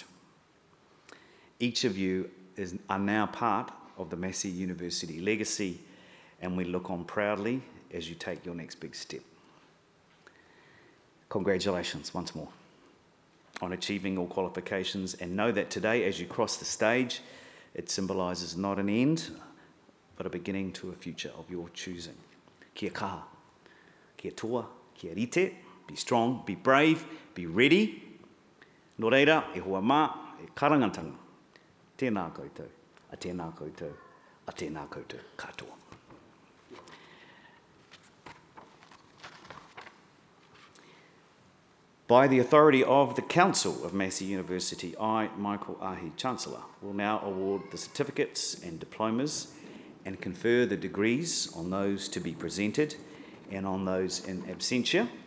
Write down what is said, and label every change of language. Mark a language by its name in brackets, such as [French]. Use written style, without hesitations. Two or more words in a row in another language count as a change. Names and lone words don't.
[English] Each of you are now part of the Massey University legacy, and we look on proudly as you take your next big step. Congratulations once more on achieving all qualifications, and know that today, as you cross the stage, it symbolises not an end, but a beginning to a future of your choosing. [Māori] Kia kaha, kia toa, kia rite, [English] be strong, be brave, be ready. [Māori] Nō reira, e hoa mā, e karangatanga. Tēnā koutou, a tēnā koutou, a tēnā koutou katoa. [English] By the authority of the Council of Massey University, I, Michael Ahi, Chancellor, will now award the certificates and diplomas and confer the degrees on those to be presented and on those in absentia.